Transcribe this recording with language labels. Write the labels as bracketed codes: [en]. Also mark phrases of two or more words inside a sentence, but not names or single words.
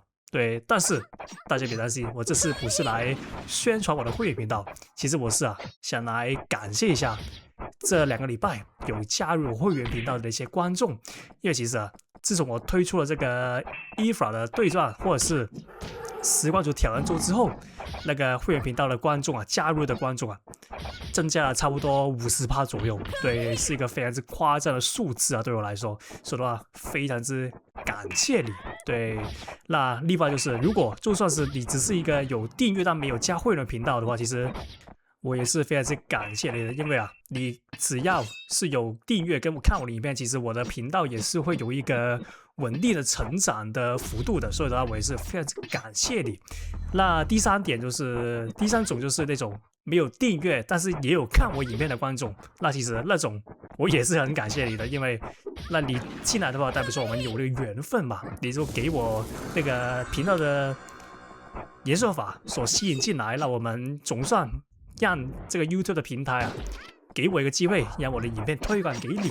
[zh] 對，但是大家別擔心，我這次不是來宣傳我的會員頻道，其實我是想來感謝一下這2個禮拜有加入我會員頻道的一些觀眾，因為其實自從我推出了這個 EVA 的對戰或者是實況主挑戰週之後，那個會員頻道的觀眾加入的觀眾增加了差不多50%左右。對，是一個非常之誇張的數字對我來說，說的話非常之感謝你。對，那另外就是如果就算是你只是一個有訂閱但沒有加會員頻道的話，其實我也是非常之感謝你的，因為你只要是有訂閱跟我看我的影片，其實我的頻道也是會有一個穩定的成長的幅度的，所以的話我也是非常之感謝你。那第三種就是那種沒有訂閱但是也有看我影片的觀眾，那其實那種我也是很感謝你的，因為那你進來的話代表說我們有那個緣分嘛，你就給我那個頻道的演算法所吸引進來，那我們總算讓這個 YouTube 的平台給我一個機會，讓我的影片推廣給你。